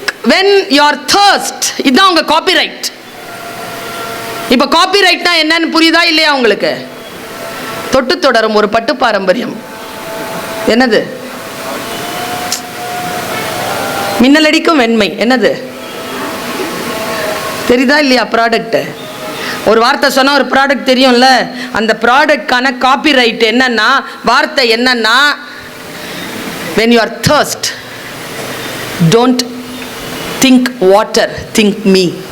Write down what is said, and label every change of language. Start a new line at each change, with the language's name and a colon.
English: when you are thirst,
Tamil: இதுதான் உங்க copyright. இப்ப காப்பிரைட்னா என்னன்னு புரியுதா இல்லையா உங்களுக்கு? தொட்டு தொடரும் ஒரு பட்டு பாரம்பரியம். என்னது? மின்னலடிக்கும் வெண்மை. என்னது தெரியுதா இல்லையா? ப்ராடக்ட். ஒரு வார்த்தை சொன்னா ஒரு ப்ராடக்ட் தெரியும்ல. அந்த ப்ராடக்ட்கான காப்பிரைட் என்னன்னா, வார்த்தை என்னன்னா,
English: when you are thirst, don't think water, think me.